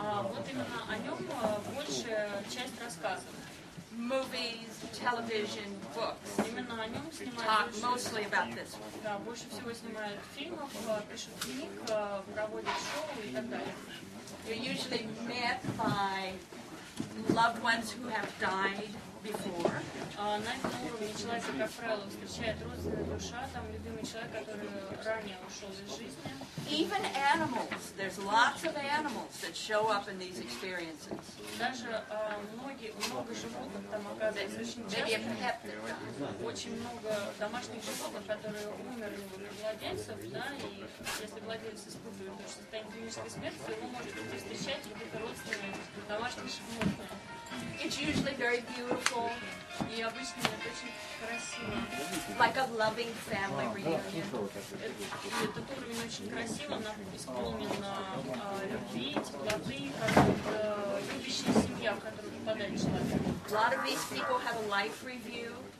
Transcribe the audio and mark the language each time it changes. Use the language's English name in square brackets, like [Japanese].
[Russian] Вот именно о нем большая часть рассказов. [English] Movies, television, books [Russian] Именно о нем [English] talk [Russian] снимают [English] mostly about this one. [Russian] да, больше всего снимают фильмов, пишут книг, проводят шоу и так далее. [English] You're usually met by loved ones who have died before. [Russian] На этом уровне человека, как правило, встречает родственная душа, там любимый человек, который ранее ушел из жизни. [English] Even animals. There's lots of animals that show up in these experiences. [Russian] Даже много животных там оказывается очень [English] Maybe a [Russian] часто. [English] pet that died. [Russian] Очень много домашних животных, которые умерли у владельцев, да, и если владелец испытывает состояние клинической смерти, то его может встречать какие-то родственные домашних животных. [English] It's usually very beautiful, [Russian] И обычно это очень красиво. [English] like a loving family reunion. [Russian] Этот уровень очень красиво, исполнен любви, теплоты, как вот, любящая семья, в которую попадает человек. [English] A lot of these people have a life review.